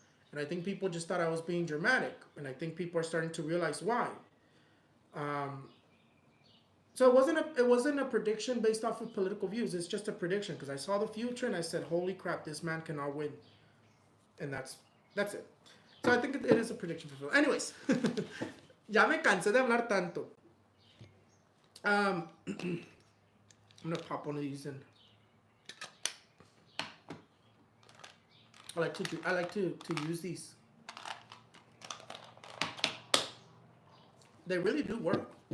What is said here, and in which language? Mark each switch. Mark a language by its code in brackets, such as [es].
[en] And I think people just thought I was being dramatic, and I think people are starting to realize why. Um, so it wasn't a prediction based off of political views. It's just a prediction because I saw the future and I said, "Holy crap, this man cannot win," and that's it. So I think it is a prediction fulfilled. [es] Anyways, ya me cansé de hablar tanto. [en] I'm gonna pop one of these in. I like to use these. They really do work.